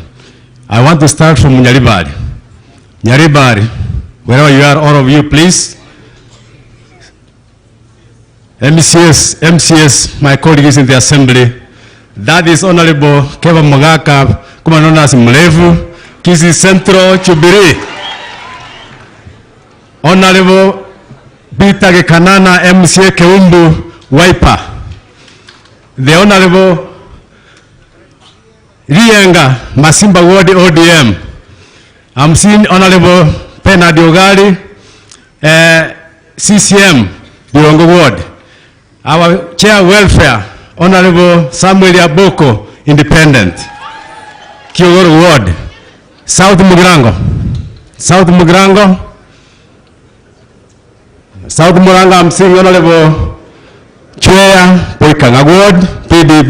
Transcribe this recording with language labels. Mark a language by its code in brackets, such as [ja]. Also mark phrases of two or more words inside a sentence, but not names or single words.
[en] I want to start from Nyaribari. Nyaribari, wherever you are, all of you, please. MCS, my colleagues in the assembly. That is Honorable Keva Mogaka, kuma known as Mlevu, Kisii Central, Chubiri. Honorable Peter Gekanana, MCA Keumbu, Waipa. The Honorable Rienga, Masimba Ward ODM. I'm seeing Honorable Pena Diogari, CCM, Diongo Ward. Our Chair Welfare, Honorable Samuel Aboko, Independent, Kiogoro Ward. South Mugrango, I'm seeing Honorable Chair Poikanga Ward, PDP.